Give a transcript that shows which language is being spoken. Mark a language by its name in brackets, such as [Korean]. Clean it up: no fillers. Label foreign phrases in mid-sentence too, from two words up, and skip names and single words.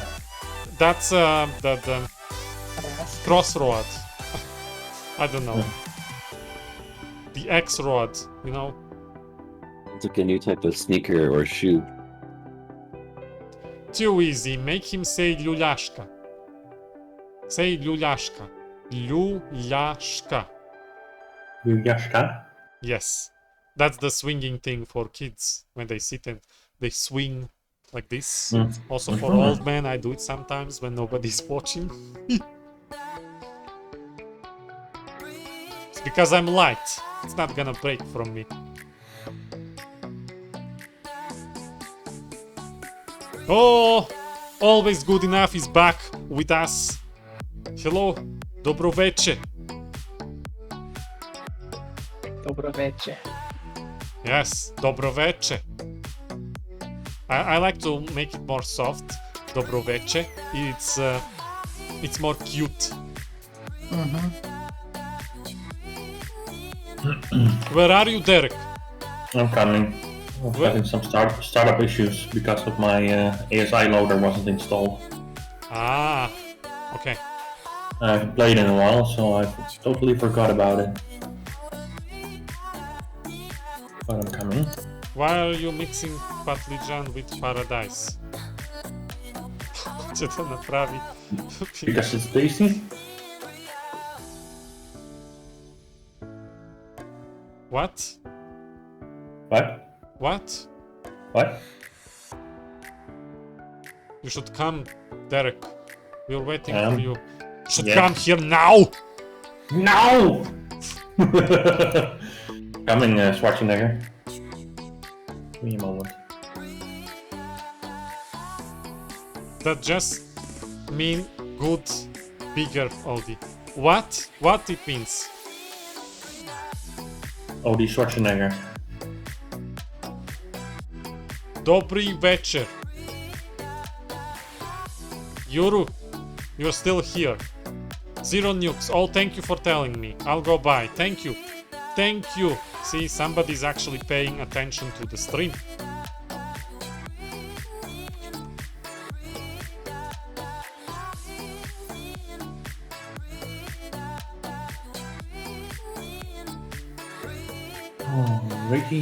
[English] That's the crossroad. I don't know. The X road, you know. It's like a new type of sneaker or shoe. Too easy. Make him say Ljuljashka. Say Ljuljashka. Ljuljashka. Yashka? Yes. That's the swinging thing for kids when they sit and they swing like this. Also for old men, I do it sometimes when nobody's watching. It's because I'm light. It's not gonna break from me. Oh, always good enough is back with us. Hello, [Serbian] dobro veče. Dobro veče. Yes, dobro veče. [English] I like to make it more soft. [Serbian] Dobro veče. [English] It's more cute. Where are you, Derek? I'm coming. I'm having some startup issues because of my ASI loader wasn't installed. Ah, okay. I haven't played in a while, so I totally forgot about it. But I'm coming. Why are you mixing patlijan with paradise? [Serbian] Će to napravi? [English] Because it's tasty? What? What? What? What? You should come, Derek. We're waiting for you. You should Yeah. come here now! No! Coming, Schwarzenegger. Give me a moment. That just mean good, bigger Audi. What? What it means? Odie Schwarzenegger. [Croatian] Dobri večer. [English] Yuru, you're still here. Zero nukes. Oh, thank you for telling me. I'll go by. Thank you. Thank you. See, somebody's actually paying attention to the stream. Ricky.